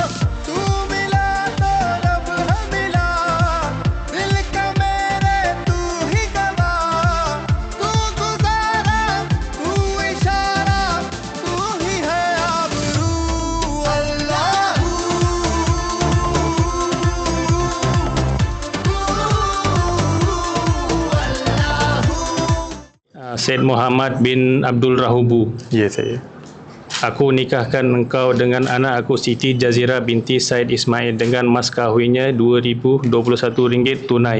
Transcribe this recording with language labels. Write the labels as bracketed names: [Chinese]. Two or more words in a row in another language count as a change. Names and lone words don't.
[Hindi] तू मिला तो रब है मिला, दिल का मेरे तू ही गवा, तू गुजारा तू इशारा, तू ही है आबरू. [Arabic] अल्लाहू [Malay] Syed Muhammad bin Abdul Rahubu. Ya, saya. Aku nikahkan engkau dengan anak aku Siti Jazira binti Said Ismail dengan mas kahwinnya RM2,021 tunai.